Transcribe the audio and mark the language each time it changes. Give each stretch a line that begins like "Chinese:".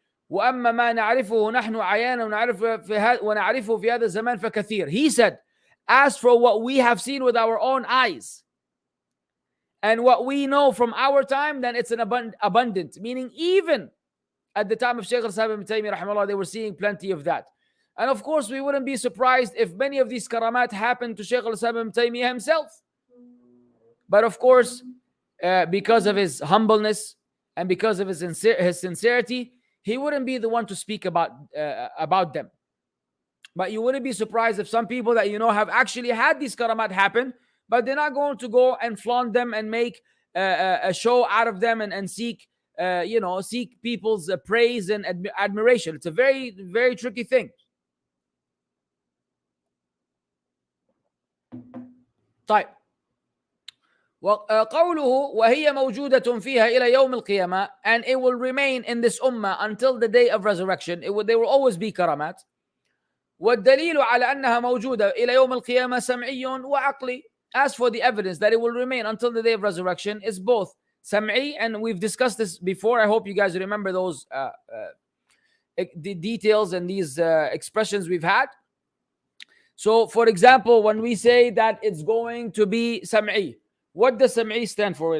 Arabic: وأما ما نعرفه نحن عيانا ونعرفه في هذا الزمان فكثير.
English: He said, as for what we have seen with our own eyes and what we know from our time, then it's an abundant. Meaning even at the time of Shaykh al-Islam Ibn Taymiyyah rahimahullah, they were seeing plenty of that. And of course, we wouldn't be surprised if many of these karamat happened to Shaykh al-Islam Ibn Taymiyyah himself. But of course, because of his humbleness and because of his sincerity, he wouldn't be the one to speak about them. But you wouldn't be surprised if some people that you know have actually had these karamat happen, but they're not going to go and flaunt them and make a show out of them and seek people's praise and admiration. It's a very, very tricky thing.
Arabic: طيب. وقوله وهي موجودة فيها إلى يوم القيامة,
English: and it will remain in this ummah until the day of resurrection. There will always be karamat.
Arabic: والدليل على أنها موجودة إلى يوم القيامة سمعي وعقلي.
English: As for the evidence that it will remain until the day of resurrection is both sam'i, and we've discussed this before. I hope you guys remember those the details and these expressions we've had. So for example, when we say that it's going to be sam'i, what does sam'i stand for?